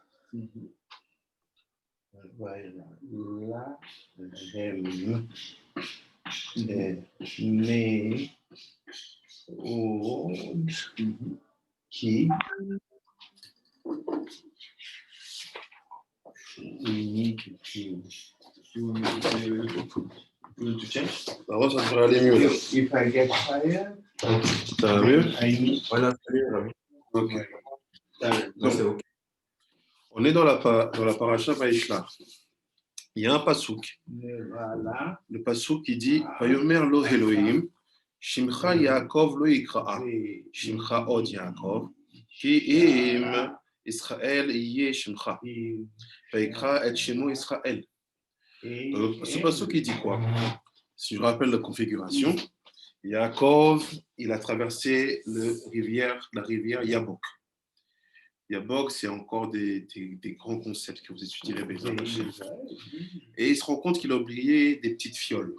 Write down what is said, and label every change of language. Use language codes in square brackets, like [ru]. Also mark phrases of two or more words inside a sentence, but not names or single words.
[fr] La mais qui Ça va, ça devrait aller mieux. [en] If I get tired, [fr] Ça va mieux? Voilà, salut, Rami. Ok. Non, c'est OK. On est dans la paracha Vaïshla. Il y a un pasouk. voilà. Le pasouk qui dit [he] ויאמר לו אלהים שמך יעקב לא יקרא שמך עוד יעקב כי אם ישראל יהיה שמך ויקרא את שמו ישראל. [fr] Ce pasouk qui dit quoi? Si je rappelle la configuration, Yaakov, il a traversé la rivière Yabok. Yabok, c'est encore des grands concepts que vous étudierez. Et il se rend compte qu'il a oublié des petites fioles.